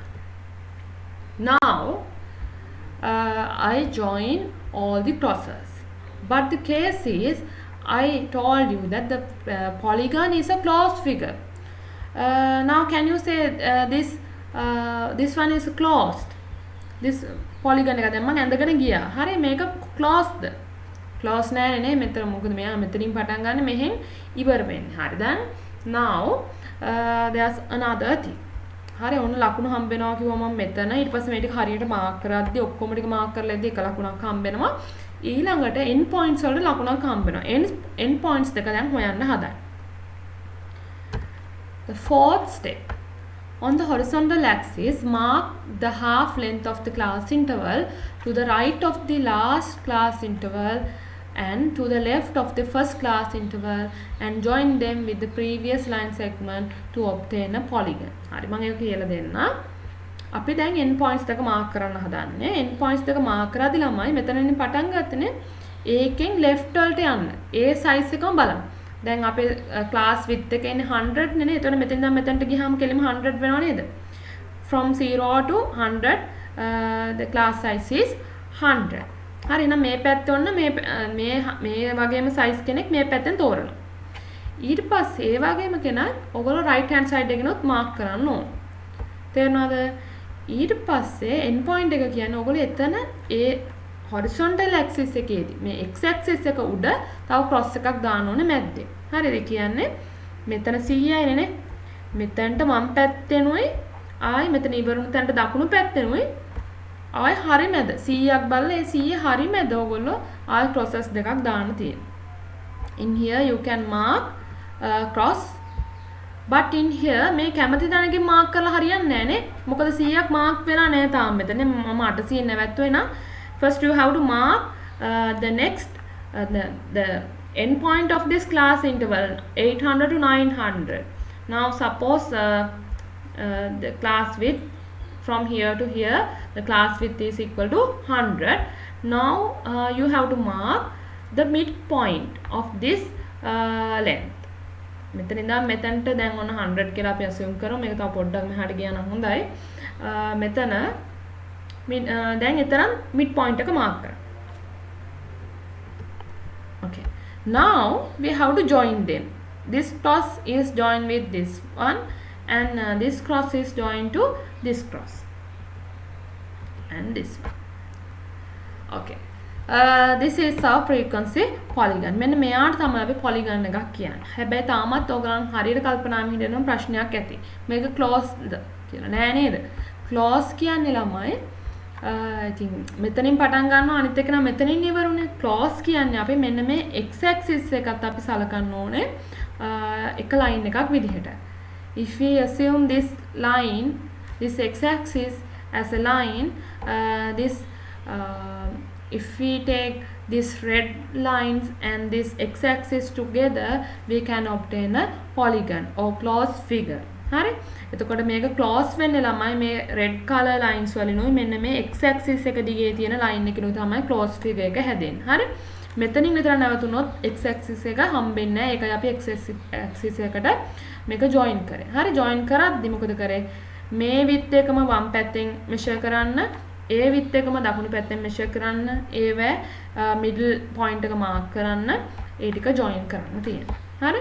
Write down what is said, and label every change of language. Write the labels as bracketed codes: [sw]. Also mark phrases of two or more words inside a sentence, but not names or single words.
[en] Now I join all the crosses, but the case is I told you that the polygon is a closed figure. Now can you say this one is closed? This polygon [si] එක දැන් මම ඇඳගෙන ගියා. හරි මේක closed. Close නෑ නේ මෙතන මොකද මෙයා මෙතනින් පටන් ගන්න මෙහෙන් ඉවර වෙන්නේ. හරි දැන් [en] now there's another thing. [si] හරි ඔන්න ලකුණු හම්බ වෙනවා කිව්වා මම මෙතන. ඊට පස්සේ මේ ටික හරියට මාක් කරද්දි ඔක්කොම ටික මාක් කරලා ඉද්දි එක ලකුණක් හම්බ වෙනවා. ඊළඟට [en] end points [si] වලට ලකුණක් හම්බ වෙනවා. [en] end points [si] දෙක දැන් හොයන්න හදන්න. [en] The fourth step. On the horizontal axis, mark the half length of the class interval to the right of the last class interval and to the left of the first class interval, and join them with the previous line segment to obtain a polygon. [si] හරි මම ඒක කියලා දෙන්න. අපි දැන් [en] end points [si] දෙක mark කරන්න හදන්නේ. [en] end points [si] දෙක mark කරද්දි ළමයි මෙතනින් පටන් ගත්තනේ ඒකෙන් left වලට යන්න. ඒ size එකම බලන්න. දැන් අපේ [en] class width [si] එක ඉන්නේ 100 නේ. එතකොට මෙතෙන් ඉඳන් මෙතනට ගියාම කෙලිම 100 වෙනව නේද? [en] From 0 to 100 the class size is 100. [si] හරි එහෙනම් මේ පැත්තේ ඔන්න මේ වගේම size කෙනෙක් මේ පැත්තෙන් තෝරනවා. ඊට පස්සේ ඒ වගේම කෙනෙක් ඔයගොල්ලෝ [en] right hand side [si] එකනොත් mark කරන්න ඕන. තේරුණාද? ඊට පස්සේ [en] end point [si] එක කියන්නේ ඔයගොල්ලෝ එතන ඒ [en] horizontal axis [si] එකේදී මේ [en] x axis [si] එක උඩ තව cross එකක් දාන්න ඕනේ මැද්දේ. හරිද? කියන්නේ මෙතන 100යි නේ. මෙතනට වම් පැත්තෙනුයි ආයි මෙතන ඉවරුණු තැනට දකුණු පැත්තෙනුයි ආය හරි මැද 100ක් බලලා ඒ 100 හරි මැද ඔයගොල්ලෝ ආය crosses දෙකක් දාන්න තියෙනවා. [en] In here you can mark cross, but in here [si] මේ කැමති තැනකින් [en] mark [si] කරලා හරියන්නේ නැහැ නේ. මොකද 100ක් mark වෙලා නැහැ තාම මෙතන. මම 800 නැවැත්තුවේ නම් [en] first you have to mark the next the end point of this class interval 800 to 900. Now suppose the class width from here to here, the class width is equal to 100. Now you have to mark the midpoint of this length. [si] මෙතන ඉඳන් මෙතනට දැන් ඔන්න 100 කියලා අපි assume කරමු. මේක තව පොඩ්ඩක් මෙහාට ගියා නම් හොඳයි. මෙතන දැන් එතරම් midpoint එක mark කරන්න. [en] Okay. Now we have to join them. This cross is joined with this one, and this cross is joined to this cross, and this one. Okay. This is our frequency polygon. [si] මෙන්න මෙයාට තමයි අපි polygon එකක් කියන්නේ. හැබැයි තාමත් ඔයගලන් හරියට කල්පනා හිතන ප්‍රශ්නයක් ඇති. මේක closed කියලා නෑ නේද? close කියන්නේ ළමයි ඉතින් මෙතනින් පටන් ගන්නවා අනිත් එක නම් මෙතනින් ඉවරුනේ. close කියන්නේ අපි මෙන්න මේ [en] x axis [si] එකත් අපි සලකන්න ඕනේ එක line එකක් විදිහට. [en] If we assume this line, this x axis as a line, if we take these red lines and this x axis together, we can obtain a polygon or closed figure. [si] හරි. එතකොට මේක close වෙන්නේ ළමයි මේ [en] red color lines [si] වලිනුයි මෙන්න මේ [en] x axis [si] එක දිගේ තියෙන line එකකිනුයි තමයි [en] closed figure [si] එක හැදෙන්නේ. හරි. මෙතනින් විතර නැවතුනොත් [en] x axis [si] එක හම්බෙන්නේ නැහැ. ඒකයි අපි [en] x axis [si] එකට මේක join කරේ. හරි. join කරද්දි මොකද කරේ? මේ width එකම වම් පැත්තෙන් measure කරන්න, ඒ width එකම දකුණු පැත්තෙන් measure කරන්න, ඒවැ [en] middle point [si] එක mark කරන්න, ඒ ටික join කරන්න තියෙනවා. හරි.